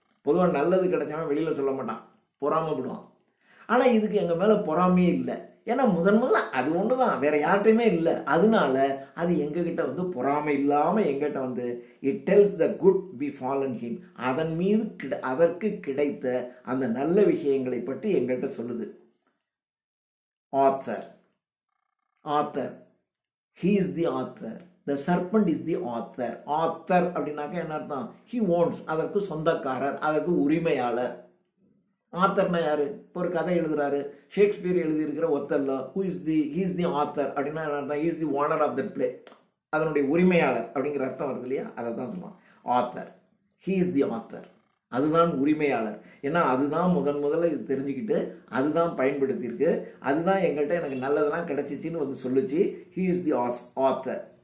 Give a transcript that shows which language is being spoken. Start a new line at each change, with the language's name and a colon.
Tamil: பொதுவாக நல்லது கிடைச்சாலும் வெளியில சொல்ல மாட்டான், பொறாமைப்படுவான். ஆனா இதுக்கு எங்க மேல பொறாமையே இல்லை, ஏன்னா முதல்ல அது ஒண்ணுதான், வேற யார்கிட்டையுமே இல்லை. அதனால அது எங்ககிட்ட வந்து பொறாமை இல்லாம எங்கிட்ட வந்து
English: it tells the good befallen him,
Tamil: அதன் மீது அதற்கு கிடைத்த அந்த நல்ல விஷயங்களை பற்றி எங்கிட்ட சொல்லுது.
English: author, he is the author, the serpent is the author.
Tamil: அப்படின்னாக்க என்ன அர்த்தம்?
English: he owns,
Tamil: அதற்கு சொந்தக்காரர், அதற்கு உரிமையாளர். ஆத்தர்னா யாரு? இப்போ ஒரு கதை எழுதுறாரு, ஷேக்ஸ்பியர் எழுதியிருக்கிற ஒத்தல்லோ,
English: he is the author
Tamil: அப்படின்னா
English: he is the owner of that play,
Tamil: அதனுடைய உரிமையாளர் அப்படிங்கிற அர்த்தம் வருது இல்லையா? அதை தான் சொல்லுவான் author.
English: he is the author,
Tamil: அதுதான் உரிமையாளர். ஏன்னா அதுதான் முதல்ல இது தெரிஞ்சுக்கிட்டு அதுதான் பயன்படுத்தியிருக்கு, அதுதான் எங்கள்கிட்ட எனக்கு நல்லதெல்லாம் கிடைச்சிச்சின்னு வந்து சொல்லுச்சு.
English: he is the author.